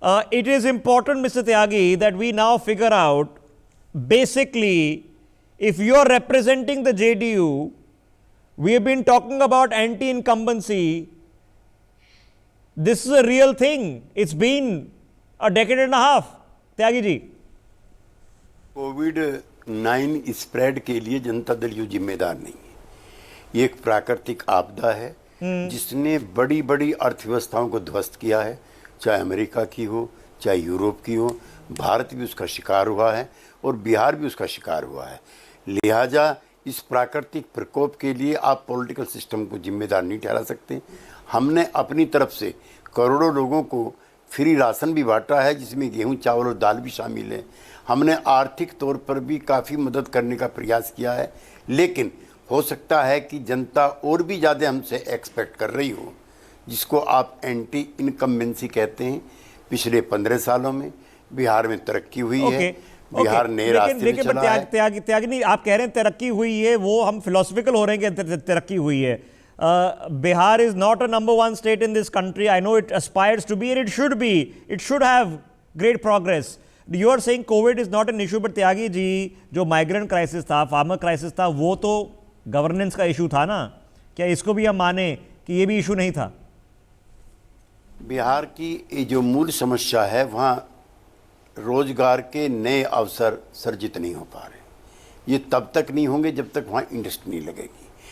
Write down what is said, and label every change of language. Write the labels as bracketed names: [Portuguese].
[English] It is important, Mr. Tyagi, that we now figure out basically if you're representing the JDU, we have been talking about anti-incumbency. This is a real thing. It's been a decade and a half. [Hindi] Tyagi ji, कोविड-9 spread के लिए Janata Dal you जिम्मेदार नहीं है। ये एक प्राकृतिक आपदा है जिसने बड़ी बड़ी अर्थव्यवस्थाओं को ध्वस्त किया है, चाहे अमेरिका की हो, चाहे यूरोप की हो। भारत भी उसका शिकार हुआ है और बिहार भी उसका शिकार हुआ है। लिहाजा इस प्राकृतिक प्रकोप के लिए आप पॉलिटिकल सिस्टम को जिम्मेदार नहीं ठहरा सकते। हमने अपनी तरफ से करोड़ों लोगों को फ्री राशन भी बांटा है, जिसमें गेहूं, चावल और दाल भी शामिल है। हमने आर्थिक तौर पर भी काफ़ी मदद करने का प्रयास किया है, लेकिन हो सकता है कि जनता और भी ज़्यादा हमसे एक्सपेक्ट कर रही हो, जिसको आप एंटी इनकम्बेंसी कहते हैं। पिछले 15 सालों में बिहार में तरक्की हुई है, बिहार नए रास्ते में चला है। त्यागी नहीं, आप कह रहे हैं तरक्की हुई है, वो हम फिलोसफिकल हो रहे हैं कि तरक्की हुई है। [English] Bihar is not a number one state in this country. I know it aspires to be and it should be. It should have great progress. You are saying COVID is not an issue, but [Hindi] Tyagi ji, जो migrant crisis था, farmer crisis था, वो तो governance का issue था ना? क्या इसको भी हम माने कि ये भी इशू नहीं था? बिहार की जो मूल समस्या है, वहाँ रोजगार के नए अवसर सर्जित नहीं हो पा रहे। ये तब तक नहीं होंगे जब तक वहाँ इंडस्ट्री नहीं लगेगी।